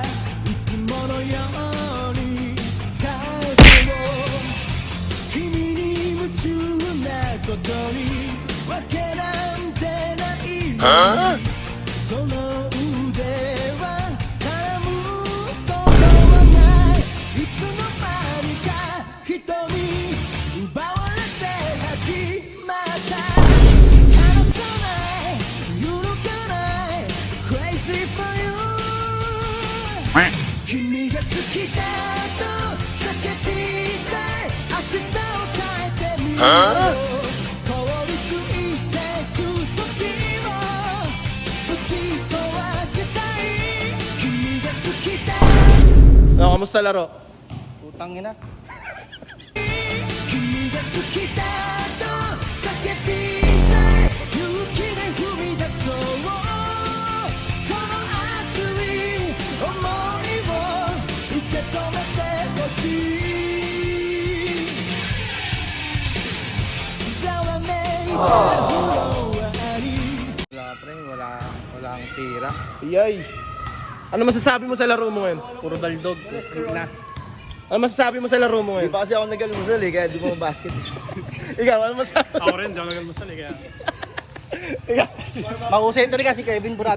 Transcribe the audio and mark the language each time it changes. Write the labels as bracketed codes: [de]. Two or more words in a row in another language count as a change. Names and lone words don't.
[ja] いつものように風を君に夢中なことにわけなんてないのにその腕は絡むことはないいつの間にか人に奪われて始まった離さない揺るがない [en] Crazy for you [ja] 君が好きだと叫びたい明日を変えてみよう凍りついてく時をぶち壊したい君が好きだ [tl] kamusta laro? Putang ina. [ja] 君が好きだと叫びたい勇気で踏み出そうこの熱い想いを受け止めてほしいざわめいたフロアに [tl] Wala pre, walang tira. Iyay. Ano masasabi mo sa laro mo ngayon? Puro daldog, sprint na. Ano masasabi mo sa laro mo Di ngayon? pa kasi ako nag-almusal eh, kaya di mo basket. Ikaw, ano masasabi mo sa... Ako rin, di ako nag-almusal eh, kaya... Ikaw. Mahusay ito rin kasi Kevin Burat.